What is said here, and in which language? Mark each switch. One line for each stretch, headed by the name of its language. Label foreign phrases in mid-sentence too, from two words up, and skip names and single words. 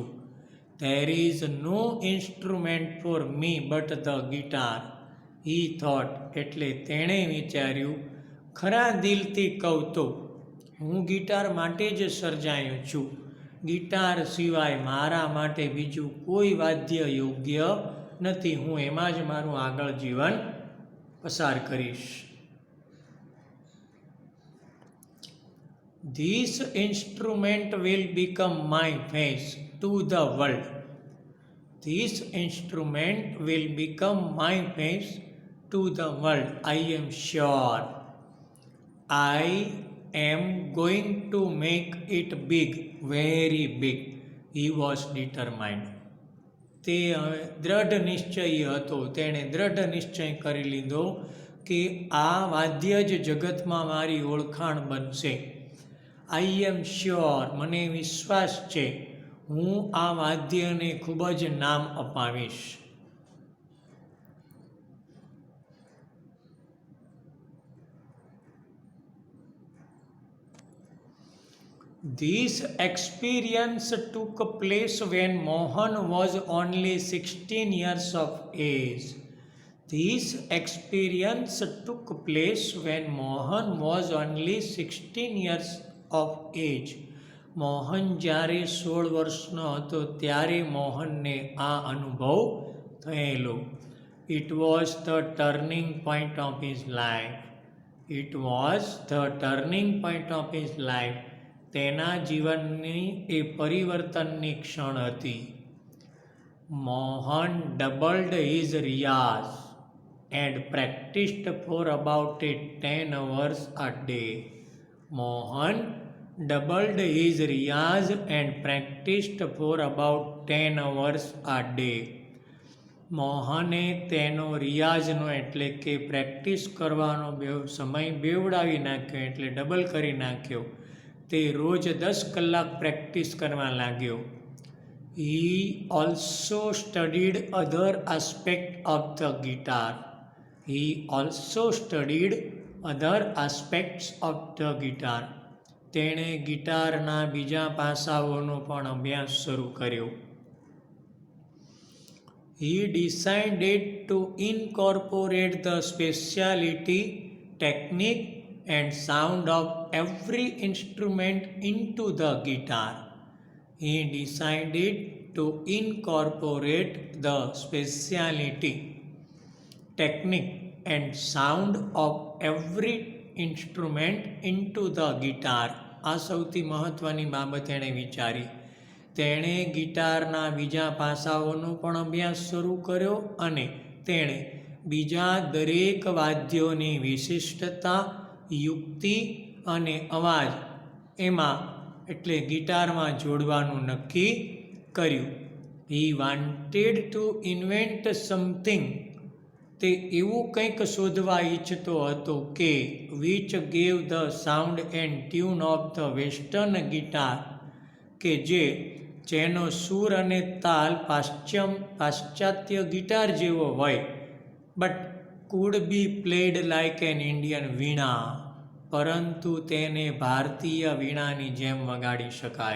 English: There is no instrument for me but the guitar, he thought,
Gujarati: એટલે તેણે વિચાર્યું, ખરા દિલથી કહું તો હું ગિટાર માટે જ સર્જાયો છું. ગિટાર સિવાય મારા માટે બીજું કોઈ વાદ્ય યોગ્ય નથી. હું એમાં જ મારું આગળ જીવન પસાર કરીશ.
English: This instrument will become my face to the world. This instrument will become my face to the world. I am sure. I am going to make it big, very big. He was determined.
Gujarati: તે દૃઢ નિશ્ચયી હતો. તેણે દૃઢ નિશ્ચય કરી લીધો કે આ વાદ્ય જ જગતમાં મારી ઓળખાણ બનશે.
English: I am sure,
Gujarati: મને વિશ્વાસ છે, હું આ વાદ્યને ખૂબ જ નામ અપાવીશ.
English: This experience took place when Mohan was only 16 years of age. This experience took place when Mohan was only 16 years of age.
Gujarati: મોહન જ્યારે 16 વર્ષનો હતો ત્યારે મોહનને આ અનુભવ થયેલો.
English: It was the turning point of his life. It was the turning point of his life.
Gujarati: તેના જીવનની એ પરિવર્તનની ક્ષણ હતી.
English: Mohan doubled his riyaz and practiced for about 10 hours a day. મોહન doubled his riyaz and practiced for about 10 hours a day.
Gujarati: મોહને તેનો રિયાઝનો એટલે કે પ્રેક્ટિસ કરવાનો સમય બેવડાવી નાખ્યો, એટલે ડબલ કરી નાખ્યો. તે રોજ 10 કલાક પ્રેક્ટિસ કરવા લાગ્યો.
English: He also studied other aspects of the guitar. He also studied other aspects of the guitar.
Gujarati: તેણે ગિટારના બીજા પાસાઓનો પણ અભ્યાસ શરૂ કર્યો.
English: He decided to incorporate the speciality, technique and sound of every instrument into the guitar. He decided to incorporate the speciality, technique and sound of every instrument into the guitar.
Gujarati: આ સૌથી મહત્ત્વની બાબત એણે વિચારી. તેણે ગિટારના બીજા પાસાઓનો પણ અભ્યાસ શરૂ કર્યો અને તેણે બીજા દરેક વાદ્યોની વિશિષ્ટતા, યુક્તિ અને અવાજ એમાં એટલે ગિટારમાં જોડવાનું નક્કી કર્યું.
English: He wanted to invent something.
Gujarati: તે એવું કંઈક શોધવા ઈચ્છતો હતો કે
English: which gave the sound and tune of the western guitar,
Gujarati: કે જેનો સૂર અને તાલ પાશ્ચાત્ય ગિટાર જેવો હોય,
English: but could be played like an Indian વીણા,
Gujarati: પરંતુ તેને ભારતીય વીણાની જેમ વગાડી શકાય.